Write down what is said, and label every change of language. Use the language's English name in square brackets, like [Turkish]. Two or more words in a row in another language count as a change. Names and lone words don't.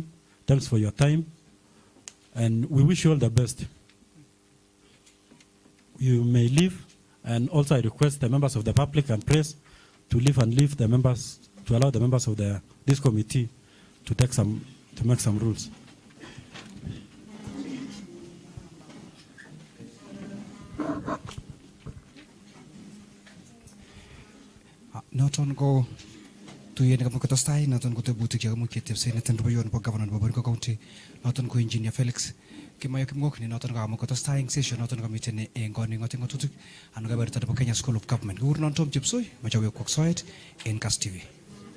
[English] Thanks for your time. And we wish you all the best. You may leave. And also I request the members of the public and press to leave the members, to allow the members of this committee to make some rules. [Kalenjin] Noton ko tuyet kamu katostai noton ko tebutik chekamu ketepse neten rupayon po governor po Baringo County noton ko engineer Felix kimayo kimgok ni noton kamu katostai eng session noton kamiten eng koni ngoting ngotutik ano kabarta po Kenya School of Government gur non tom chepsoi machawe kwak soet en Kas TV.